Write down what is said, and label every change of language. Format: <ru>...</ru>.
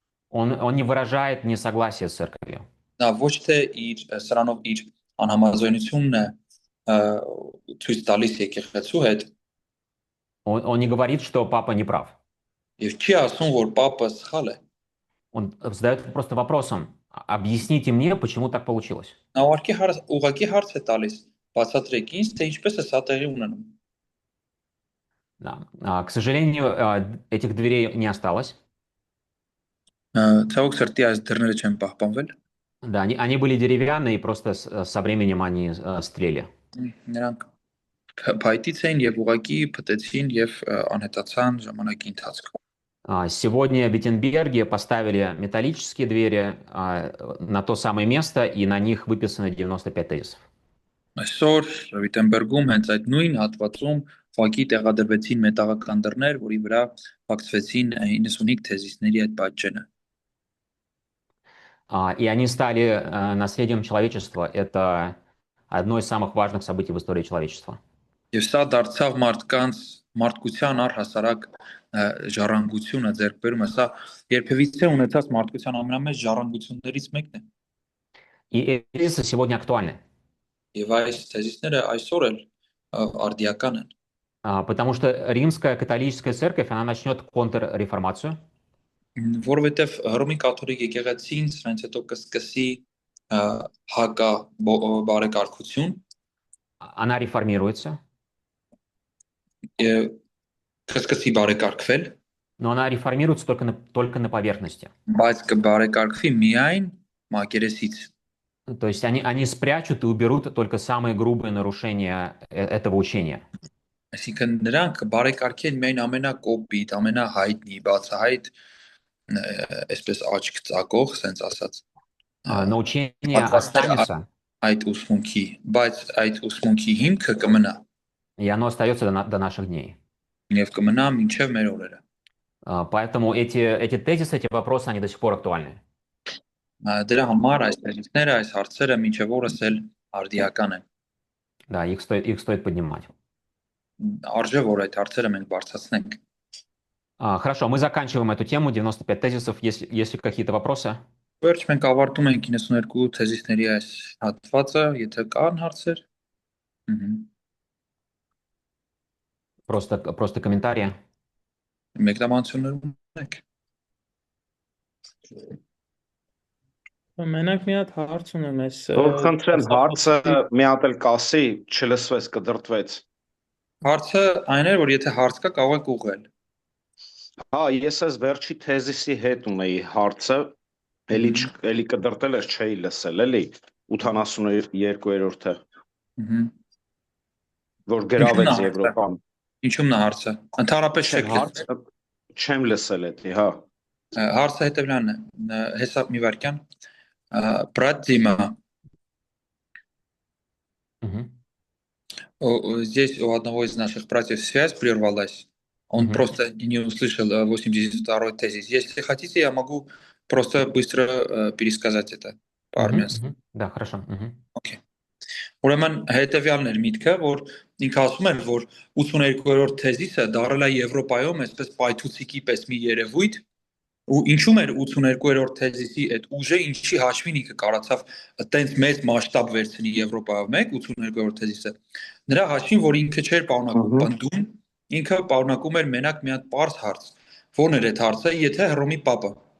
<ru>Он не выражает несогласие с церковью.</ru> <hy>Նա ոչ թե իր սրանով իր անհամաձայնությունն է ցույց տալիս եկեղեցու հետ,</hy> <ru>Он не говорит, что папа не прав.</ru> <hy>եւ չի ասում, որ Պապը սխալ է։</hy> <ru>Он задает просто вопросом, объясните мне, почему так получилось.</ru> <hy>Նա ուղղակի հարց է տալիս, բացատրեք ինձ, թե ինչպես է սա տեղի ունենում։</hy> <ru>Да. К сожалению, этих дверей не осталось.</ru> <hy>Ցավոք սրտի այս դռները չեն պահպանվել։</hy> <ru>Да, они были деревянные, и просто со временем они стрели.</ru> <hy>Նրանք փայտից էին եւ ուղղակի փտեցին եւ անհետացան ժամանակի ընթացքում։</hy> <ru>Сегодня Виттенберги поставили металлические двери на то самое место, и на них выписаны 95 тезисов.</ru> <hy>Այսօր Վիտենբերգում հենց այդ նույն հատվածում ուղղակի տեղադրվեցին մետաղական դռներ, որի վրա փակցվեցին 95 թեզիսների այդ պատճենը։</hy> <ru>И они стали наследием человечества. Это одно из самых важных событий в истории человечества.</ru> <hy>Եվ սա դարձավ մարդկության առհասարակ ժառանգությունը ձեռք բերումը, սա երբևիցե ունեցած մարդկության ամենամեծ ժառանգություններից մեկն է։</hy> <ru>И эти тезисы сегодня актуальны.</ru> <hy>Եվ այս թեզիսները այսօր էլ արդիական են։</hy> <ru>Потому что Римская католическая церковь, она начнет контрреформацию.</ru> <hy>Որովհետև Հռոմի կաթոլիկ եկեղեցին սրանից հետո կսկսի հակա բարեկարգություն,</hy> <ru>Она реформируется,</ru> <hy>կսկսի բարեկարգվել,</hy> <ru>но она реформируется только на поверхности.</ru> <hy>բայց կբարեկարգվի միայն մակերեսից։</hy> <ru>То есть они спрячут и уберут только самые грубые нарушения этого учения.</ru> <hy>Այսինքն նրանք բարեկարգեն միայն ամենակոպիտ, ամենահայտնի, բացահայտ, այսպես աչք ծակող, ասենց ասած։</hy> <ru>Но учение останется,</ru> <hy>Այդ ուսմունքի, բայց այդ ուսմունքի հիմքը կմնա,</hy> <ru>и оно остается до наших дней.</ru> <hy>եւ կմնա մինչեւ մեր օրերը։</hy> <ru>Поэтому эти тезисы, эти вопросы, они до сих пор актуальны.</ru> <hy>Դրա համար այս թեզիսները, այս հարցերը մինչեւ օրս էլ արդիական են։</hy> <ru>Да, их стоит поднимать.</ru> <hy>Արժե որ այդ հարցերը մենք բարձրացնենք։</hy> <ru>Хорошо, мы заканчиваем эту тему, 95 тезисов. Есть ли какие-то вопросы?</ru> <hy>Վերջ մենք ավարտում ենք 92 թեզիսների այս հատվածը, եթե կան հարցեր։</hy> <ru>Просто комментарии.</ru> <hy>Մեկնաբանություններ ունեք։ Մենակ մի հատ հարց ունեմ ես։ Որ խնդրեմ հարցը մի հատ էլ կասի, չլսվեց, կդրտվեց։ Հարցը այն է, որ եթե հարց կա, կարող եք ուղղել։ Հա, ես այս վերջի թեզիսի հետ ունեի հարցը, էլի կդրտել ես, չէի լսել, էլի 82-րդը, որ գրավեց Եվրոպան։ Ինչու՞մն է հարցը։ Ընդհանրապես չեք լսել։ Չեմ լսել էդի, հա։ Հարցը հետևյալն է, հեսա մի վարքյան,</hy> <ru>брат Дима, здесь у одного из наших братьев связь прервалась, он просто не услышал 82-й тезис. Если хотите, я могу просто быстро пересказать это по-армянски. Да, хорошо.</ru> <en>Okay.</en> <hy>Ուրեմն հետևյալն էր միտքը, որ ինքը ասում էր, որ 82-րդ թեզիսը դարել է Եվրոպայում այսպես պայթուցիկի պես մի երևույթ, ու ինչու՞ էր 82-րդ թեզիսի այդ ուժը, ինչի հաշվին ինքը կարողացավ այտենց մեծ մասշտաբ վերցնի Եվրոպայում 82-րդ թեզիսը։ Նրա հաշվին, որ ինքը չէր պարունակում պնդում, ինքը պարունակում էր մենակ մի հատ պարզ հարց։ Ո՞րն էր այդ հարցը, եթե Հռոմի Պապը</hy>